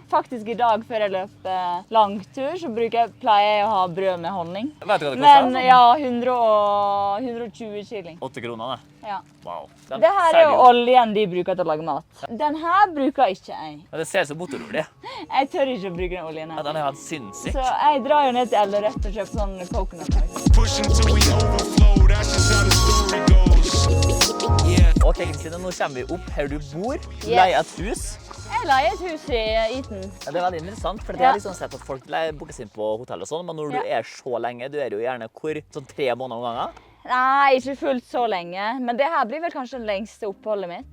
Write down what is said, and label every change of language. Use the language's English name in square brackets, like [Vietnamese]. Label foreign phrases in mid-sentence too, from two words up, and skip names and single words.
[Norwegian] Faktisk i dag før jeg løper langtur, så pleier jeg å ha brød med honning. Vet du hva det koster? Men ja, 120 shilling. 8 kroner, det. Ja. Wow. Det her er jo oljen de bruker til å lage mat. Den her bruker ikke jeg. Ja, det ser ut som motorolje. Jeg tør ikke å bruke den oljen Ja, her. den er helt sinnssyk. Så jeg drar jo ned til Ellerødt og kjøper sånn [English] coconut oil. Pushing till we overflow, that's just how the story goes. Yeah. [Norwegian] Ok, Kristine, nå kommer vi opp her du bor. Du Yes. leier et hus. Jeg leier et hus i Eton. Ja, det er veldig interessant, for jeg Ja. har liksom sett at folk booker seg inn på hotell og sånn, men når Ja. du er så lenge, du er jo gjerne sånn 3 måneder om gangen. Nei, ikke fullt så lenge. Men det her blir vel kanskje det lengste oppholdet mitt.